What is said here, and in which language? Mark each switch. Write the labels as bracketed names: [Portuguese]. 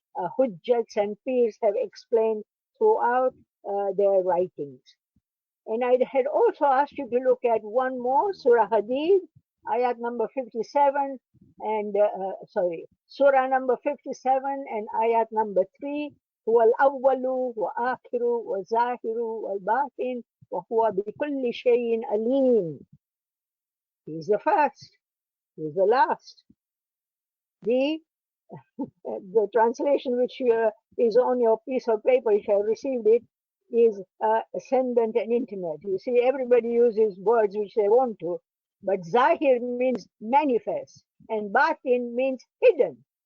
[English] Hujjats and Peers have explained throughout their writings. And I had also asked you to look at one more, Surah Hadid, ayat number 57, and Surah number 57 and ayat number 3. [Arabic] هو الأول وآخر وظاهر والباطن وهو بكل شيء عليم. [English] He is the first, he is the last. The translation which is on your piece of paper, if you have received it, is ascendant and intimate. You see, everybody uses words which they want to, but Zahir means manifest, and Batin means hidden.